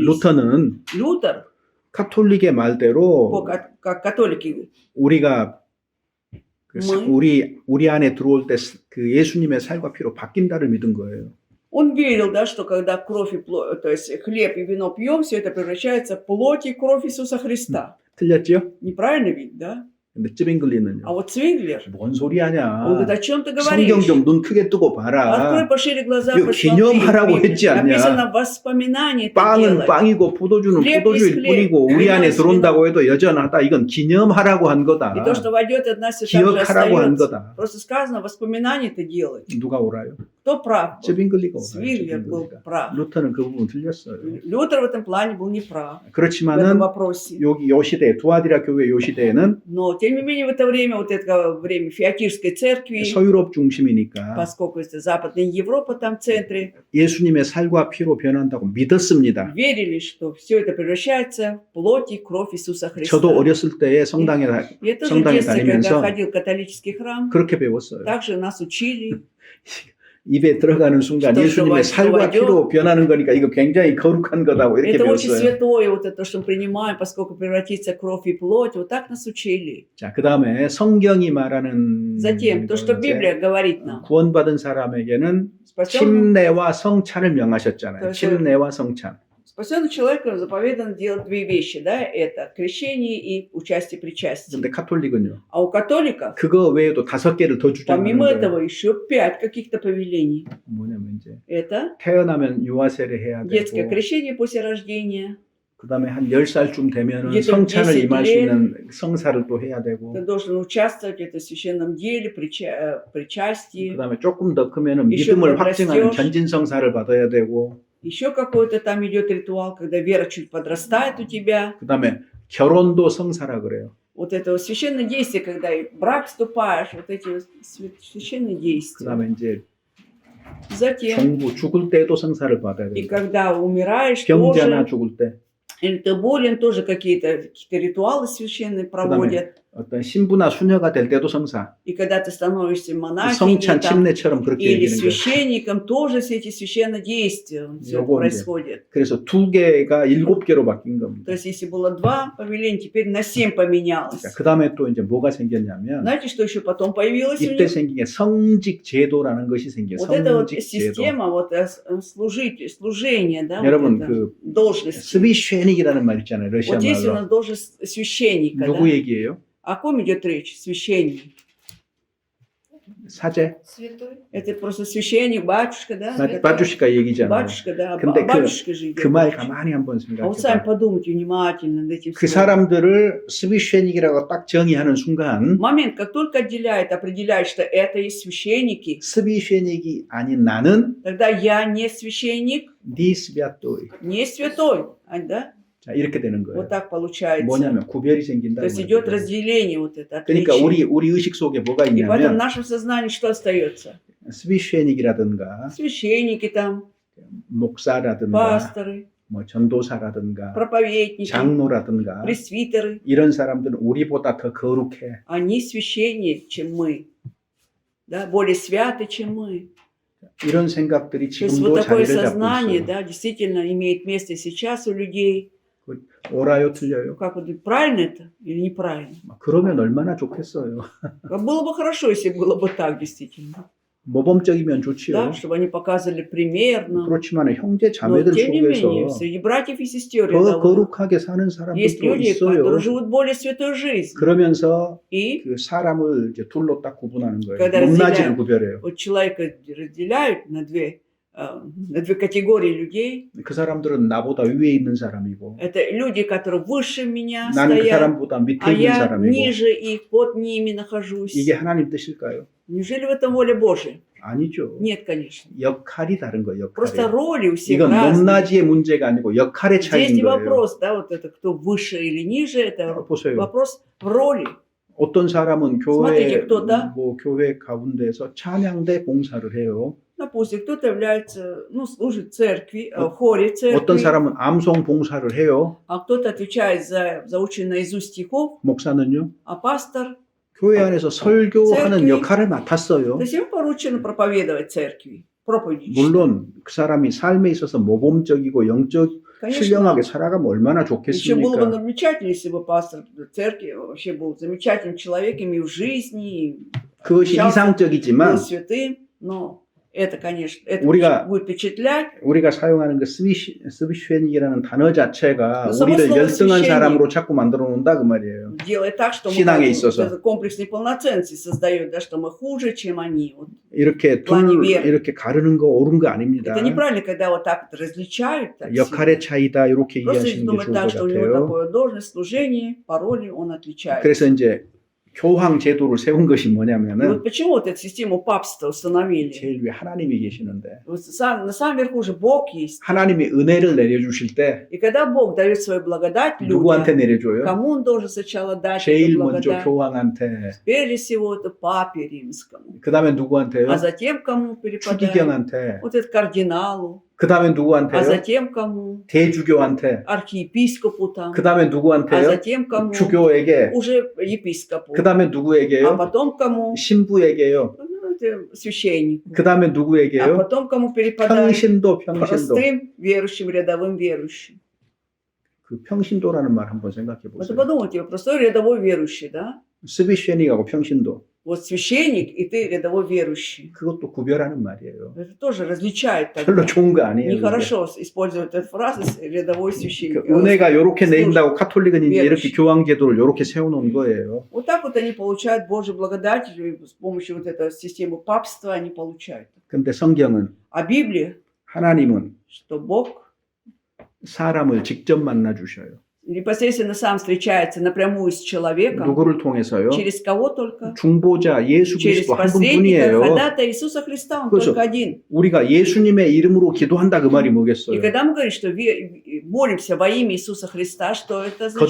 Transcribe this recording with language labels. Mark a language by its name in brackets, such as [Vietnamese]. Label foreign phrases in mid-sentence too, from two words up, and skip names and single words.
[Korean] 루터는 [Russian] Лютер, [Korean] 카톨릭의 말대로 [Russian] как католики, [Korean] 우리가 그 뭐? 우리 안에 들어올 때 그 예수님의 살과 피로 바뀐다를 믿은 거예요. [Russian] он верил, да, что когда кровь и плоть, то есть хлеб и вино пьем, все это превращается в плоть и кровь Иисуса Христа. [Korean] 틀렸죠? [Russian] Неправильно ведь, да? [Korean] 근데 쯔빙글리는요. [Russian] А вот Цвинглер, [Korean] 뭔 소리 하냐? [Russian] он говорит, о чем ты [Korean] 성경 [Russian] говоришь? [Korean] 좀 눈 크게 뜨고 봐라. [Russian] Открой пошире глаза, [Korean] 이거 기념하라고 [Russian] посмотри. [Korean] 했지 않냐? [Russian] Написано воспоминание это [Korean] 빵은 [Russian] делать. [Korean] 빵이고 포도주는 [Russian] хлеб [Korean] 포도주일 [Russian] есть хлеб, [Korean] 뿐이고 우리 [Russian] вино [Korean] 안에 [Russian] есть [Korean] 들어온다고 해도 여전하다. 이건 기념하라고 한 거다. [Russian] И то, что войдет от нас, и так же [Korean] 기억하라고 한 [Russian] остается. [Korean] 거다. [Russian] Просто сказано, воспоминание это делать. [Korean] 누가 오라요? [Russian] Кто прав? [Korean] 쯔빙글리가 오라요. [Russian] Цвинглер был [Korean] 쯔빙글리가. [Russian] прав. [Korean] 루터는 그 부분 틀렸어요. [Russian] Лютер в этом плане был неправ в этом [Korean] 그렇지만은 [Russian] вопросе. [Korean] 여기 요 시대 두아디라 교회 요 시대에는 [Russian] Но, тем не менее, в это время, вот это время Феокирской церкви, [Korean] 서유럽 중심이니까 [Russian] поскольку это Западная Европа там в центре, [Korean] 예수님의 살과 피로 변한다고 믿었습니다. [Russian] верили, что все это превращается в плоть и кровь Иисуса Христа. [Korean] 저도 어렸을 때에 성당에 [Russian] И это же в [Korean] 성당에 [Russian] детстве, когда [Korean] 다니면서 [Russian] ходил в католический храм, [Korean] 그렇게 배웠어요. [Russian] также нас учили, [Korean] 입에 들어가는 순간 또 예수님의 살과 피로 변하는 거니까 이거 굉장히 거룩한 거다고 이렇게 [Russian] это очень [Korean] 배웠어요. [Russian] святое, вот это, что мы принимаем, поскольку превратится в кровь и плоть, вот так нас учили. [Korean] 자, 그 다음에 성경이 말하는 [Russian] Затем, то, что [Korean] 거 [Russian] Библия говорит нам, [Korean] 구원받은 사람에게는 [Russian] спасенный [Korean] 침례와 성찬을 명하셨잖아요. 그래서- 침례와 성찬. [Russian] человеку заповедано делать две вещи, да, это крещение и участие причастия. [Korean] 근데 카톨릭은요. [Russian] А у католиков, [Korean] 그거 외에도 5개를 더 주장하는 [Russian] помимо [Korean] 거예요. [Russian] этого, еще 5 каких-то повелений. [Korean] 뭐냐면 이제 [Russian] Это [Korean] 태어나면 유아세례 해야 [Russian] детское [Korean] 되고 [Russian] крещение после рождения, [Korean] 그다음에 한 10살쯤 되면은 [Russian] где-то [Korean] 성찬을 [Russian] 10 [Korean] 임할 수 [Russian] лет. [Korean] 있는 성사를 또 해야 되고 [Russian] ты должен участвовать в этом священном деле, причастии. [Korean] 그다음에 조금 더 크면은 [Russian] еще [Korean] 믿음을 [Russian] когда [Korean] 확증하는 [Russian] растешь. [Korean] 전진성사를 받아야 되고 [Russian] Еще какой-то там идет ритуал, когда вера чуть подрастает у тебя. [Korean] 그다음에 결혼도 성사라 그래요. [Russian] Вот это вот священное действие, когда и в брак вступаешь, вот эти вот священные действия. [Korean] 그다음에 이제 [Russian] Затем, [Korean] 종부 죽을 때도 성사를 받아야 [Russian] и [Korean] 된다. [Russian] когда умираешь, [Korean] 병자나 [Russian] тоже, [Korean] 죽을 때 [Russian] или ты болен, тоже какие-то ритуалы священные проводят. [Korean] 어떤 신부나 수녀가 될 때도 성사. [Russian] И когда ты становишься монахиней [Korean] 성찬 [Russian] там, [Korean] 침례처럼 그렇게 [Russian] или [Korean] 얘기하는 거예요. [Russian] священником, тоже все эти священные действия всё [Korean] 요거 [Russian] происходит. [Korean] 그래서 2개가 7개로 바뀐 겁니다. [Russian] То есть, если было 2 повеления, теперь на 7 поменялось. [Korean] 그 다음에 또 이제 뭐가 생겼냐면 [Russian] Знаете, что еще потом появилось у [Korean] 이때 [Russian] них? [Korean] 생긴 게 성직 제도라는 것이 생겨요. [Russian] Вот эта вот [Korean] 성직 제도. [Russian] система вот, служения, да, [Korean] 여러분 [Russian] вот это, [Korean] 그 [Russian] должности. [Korean] 스비쉐닉이라는 말 있잖아요. 러시아 [Russian] Вот здесь у [Korean] 말로. [Russian] нас должность священника. [Korean] 누구 [Russian] Да? [Korean] 얘기예요? [Russian] О ком идет речь? Священник. [Korean] 사제? [Russian] Святой. Это просто священник, батюшка, да? [Korean] 바주시카 얘기잖아요. [Russian] Батюшка, да. [Korean] 근데 [Russian] Батюшка же идет. [Korean] 그 말 가만히 한번 [Russian] А вот сами [Korean] 생각해봐. [Russian] подумайте внимательно над этим [Korean] 그 [Russian] словом. [Korean] 사람들을 스비쉐닉이라고 딱 정의하는 순간 [Russian] Момент, как только отделяет, определяет, что это есть священники, [Korean] 스비쉐닉이 아닌 나는 [Russian] тогда я не священник, не святой. не святой. Да? [Korean] 자, 이렇게 되는 거예요. [Russian] Вот так получается. [Korean] 뭐냐면 구별이 [Russian] То [Korean] 생긴다는 [Russian] есть идет [Korean] 거예요. [Russian] разделение вот это, [Korean] 그러니까 [Russian] отличие. [Korean] 우리 의식 속에 뭐가 [Russian] И поэтому в [Korean] 있냐면 [Russian] нашем сознании что остается? [Korean] 스비쉐닉이라든가 [Russian] священники там, [Korean] 목사라든가 [Russian] пасторы, [Korean] 뭐 전도사라든가 [Russian] проповедники, [Korean] 장로라든가 [Russian] пресвитеры. [Korean] 이런 사람들은 우리보다 더 거룩해. [Russian] Они священнее, чем мы. Да, более святы, чем мы. [Korean] 이런 생각들이 [Russian] То есть вот [Korean] 지금도 [Russian] такое [Korean] 자리를 잡고 [Russian] сознание, [Korean] 있어요. [Russian] да, действительно имеет место сейчас у людей. [Korean] 옳아요, 틀려요? [Russian] Как вот, правильно это или неправильно? [Korean] 그러면 얼마나 좋겠어요. [Russian] Было бы хорошо, если было бы так действительно. [Korean] 모범적이면 좋지요. [Russian] Да, чтобы они показывали примерно. [Korean] 그렇지만 형제 [Russian] Но [Korean] 자매들 [Russian] тем не менее, [Korean] 속에서 [Russian] среди братьев и сестер [Korean] 더 [Russian] рядовых [Korean] 거룩하게 사는 [Russian] есть [Korean] 사람들도 [Russian] люди, [Korean] 있어요. [Russian] которые живут более святой жизнью. [Korean] 그러면서 [Russian] И [Korean] 그 사람을 이제 둘로 딱 구분하는 거예요. [Russian] когда [Korean] 높낮이를 [Russian] разделяют, [Korean] 구별해요. [Russian] вот человека разделяют на две категории людей. [Korean] 그 사람들은 나보다 위에 있는 사람이고 [Russian] Это люди, которые выше меня [Korean] 나는 그 [Russian] стоят, [Korean] 사람보다 밑에 [Russian] а [Korean] 있는 [Russian] я [Korean] 사람이고 [Russian] ниже их, под ними нахожусь. [Korean] 이게 하나님 뜻일까요? [Russian] Неужели в этом воля Божия? [Korean] 아니죠. [Russian] Нет, конечно. [Korean] 역할이 다른 거예요. [Russian] Просто [Korean] 역할이. [Russian] роли у всех [Korean] 이건 [Russian] разные. [Korean] 높낮이의 문제가 아니고 역할의 [Russian] Здесь [Korean] 차이인 [Russian] не [Korean] 거예요. [Russian] вопрос, да, вот это кто выше или ниже, это [Korean] 보세요. [Russian] вопрос в роли. [Korean] 어떤 사람은 [Russian] Смотрите, [Korean] 교회 [Russian] кто-то. [Korean] 뭐 교회 가운데서 찬양대 봉사를 해요. [Russian] Допустим, кто-то является, ну, служит в церкви, в хоре церкви, [Korean] 어떤 사람은 암송 봉사를 해요. [Russian] а кто-то отвечает за заученные наизусть стихов, [Korean] 목사는요. [Russian] а пастор, [Korean] 교회 안에서 설교하는 [Russian] церкви. [Korean] 역할을 맡았어요. [Russian] то есть ему поручено проповедовать церкви, проповедь. [Korean] 물론 그 사람이 삶에 있어서 모범적이고 영적 [Russian] Конечно, [Korean] 신령하게 살아가면 얼마나 [Russian] еще было бы [Korean] 좋겠습니까? [Russian] замечательно, если бы пастор церкви вообще был замечательным человеком и в жизни, и [Korean] 그것이 [Russian] был [Korean] 이상적이지만 [Russian] святым, но это, конечно, это [Korean] 우리가- будет впечатлять. 우리가 사용하는 그 스비쉔이라는 단어 자체가 그 우리를 [Russian] слово [Korean] 열등한 [Russian] священник. [Korean] 사람으로 자꾸 만들어 놓는다 그 말이에요. [Russian] Делает так, что мы [Korean] 신앙에 [Russian] как бы [Korean] 있어서. [Russian] вот этот комплекс неполноценности создает, да, что мы хуже, чем они. Вот. [Korean] 이렇게 [Russian] плане [Korean] 둘 [Russian] веры. [Korean] 이렇게 가르는 거 옳은 거 아닙니다. [Russian] Это неправильно, когда вот так вот различают. Так [Korean] 역할의 차이다 이렇게 [Russian] сильно. Просто [Korean] 이해하시는 게 [Russian] думать [Korean] 좋을 [Russian] так, [Korean] 것 [Russian] что у него [Korean] 같아요. [Russian] такое должность, служение, по роли он отличается. [Korean] 그래서 이제 교황 제도를 세운 것이 [Russian] И [Korean] 뭐냐면은 [Russian] вот почему вот эту систему папства установили? [Korean] 제일 위에 하나님이 계시는데 [Russian] Вот на самом верху же Бог есть. [Korean] 하나님이 은혜를 내려주실 때 [Russian] И когда Бог дает свою благодать [Korean] 누구한테 [Russian] людям, [Korean] 내려줘요? [Russian] кому он должен сначала дать [Korean] 제일 [Russian] эту [Korean] 먼저 [Russian] благодать? [Korean] 교황한테, [Russian] Прежде всего это папе римскому. [Korean] 그 다음에 누구한테요? [Russian] А затем кому перепадает? [Korean] 추기경한테, [Russian] Вот это кардиналу. [Korean] 그 다음에 [Russian] А [Korean] 누구한테요? [Russian] затем кому? [Korean] 대주교한테, [Russian] Архиепископу там. [Korean] 그 다음에 [Russian] А [Korean] 누구한테요? [Russian] затем кому? [Korean] 주교에게, [Russian] Уже епископу. [Korean] 그 다음에 [Russian] А [Korean] 누구에게요? [Russian] потом кому? [Korean] 신부에게요. [Russian] Ну, это священнику. [Korean] 그 다음에 [Russian] А [Korean] 누구에게요? [Russian] потом кому перепадает? [Korean] 평신도. [Russian] Простым верующим, рядовым верующим. [Korean] 그 평신도라는 말 한번 생각해 [Russian] Вот [Korean] 보세요. [Russian] подумайте, простой рядовой верующий, да? [Korean] 스비쉐닉하고 평신도. [Russian] Вот священник и ты рядовой верующий. [Korean] 그것도 구별하는 말이에요. [Russian] Это тоже различает. [Korean] 별로 [Russian] тогда. [Korean] 좋은 거 아니에요. 그게. [Russian] Нехорошо использовать эту фразу рядовой священник. [Korean] 그 은혜가 이렇게 [Russian] служит. [Korean] 내린다고 카톨릭은 이제 이렇게 [Russian] верующий. [Korean] 교황 제도를 이렇게 세워놓은 거예요. [Russian] Вот так вот они получают Божью благодать, и с помощью вот этой системы папства они получают. [Korean] 근데 성경은 [Russian] А Библия, [Korean] 하나님은 [Russian] что Бог [Korean] 사람을 직접 만나 주셔요. [Russian] непосредственно сам встречается напрямую с человеком, [Korean] 누구를 통해서요? [Russian] через кого только? [Korean] 중보자 예수 [Russian] Через [Korean] 그리스도 한 [Russian] посредника, [Korean] 분뿐이에요. [Russian] ходатай Иисуса Христа, Он [Korean] 그렇죠. [Russian] только один. [Korean] 우리가 예수님의 이름으로 기도한다 그 말이 [Russian] И [Korean] 뭐겠어요? [Russian] когда мы говорим, что молимся во имя Иисуса Христа, что это означает?